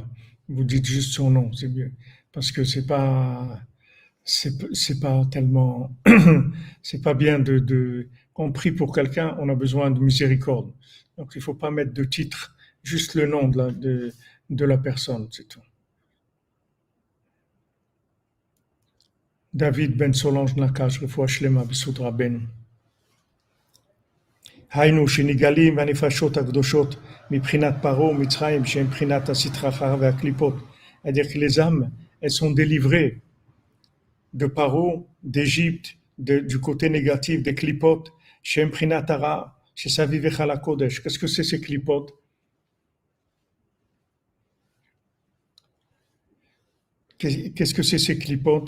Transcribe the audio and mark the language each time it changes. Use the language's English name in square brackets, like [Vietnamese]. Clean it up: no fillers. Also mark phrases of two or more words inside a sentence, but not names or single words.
[French] Vous dites juste son nom, c'est mieux. Parce que c'est pas tellement, c'est pas bien quand on prie pour quelqu'un, on a besoin de miséricorde. Donc il faut pas mettre de titre, juste le nom de la personne, c'est tout. David Ben Solange Nakash, [Hebrew] רפואה שלמה בזכות רבינו. היינו שנגלים והנפשות הקדושות מבחינת פרעה ומצרים שהם מבחינת הסטרא והקליפות. [French] C'est-à-dire que les âmes, elles sont délivrées de Paro, d'Égypte, du côté négatif des clipotes, chez [Hebrew] מבחינת הרע, [French] chez Savivech la Kodesh. Qu'est-ce que c'est ces clipotes? Qu'est-ce que c'est ces clipotes?